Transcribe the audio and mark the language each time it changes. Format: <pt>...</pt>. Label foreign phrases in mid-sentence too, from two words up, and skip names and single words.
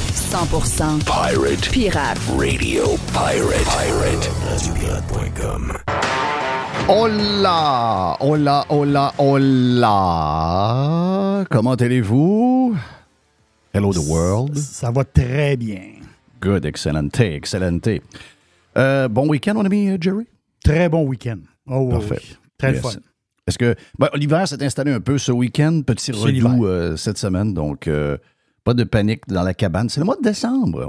<en>100% Pirate. Radio Pirate.com.</en> <es>Hola, hola, hola, hola.</es> <fr>Comment allez-vous?</fr> <en>Hello the world.</en> <fr>Ça va très bien. Good, excellente, excellente. Bon week-end, mon ami Jerry? Très bon week-end. Oh, Parfait. Oui. Très</fr> <en>Yes.</en> <fr>fun. Est-ce que l'hiver s'est installé un peu ce week-end, petit redout cette semaine, donc pas de panique dans la cabane. C'est le mois de décembre.</fr>